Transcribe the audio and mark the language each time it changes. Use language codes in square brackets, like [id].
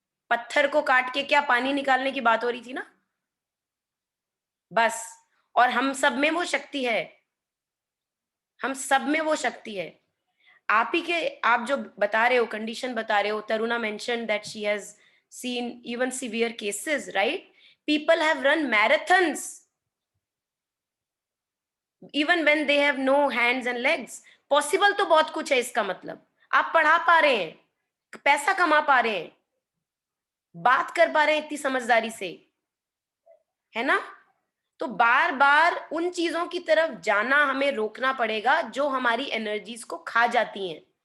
[hi] पत्थर को काट के क्या पानी निकालने की बात हो रही थी ना, बस। और हम सब में वो शक्ति है, हम सब में वो शक्ति है। आप ही के, आप जो बता रहे हो, कंडीशन बता रहे हो, Taruna [en] Mention that she has seen even severe cases, right? People have run marathons even when they have no hands and legs. [hi] Possible तो बहुत कुछ है, इसका मतलब आप पढ़ा पा रहे हैं, पैसा कमा पा रहे हैं, बात कर पा रहे हैं इतनी समझदारी से, है ना? तो बार बार उन चीजों की तरफ जाना हमें रोकना पड़ेगा जो हमारी एनर्जीज को खा जाती हैं।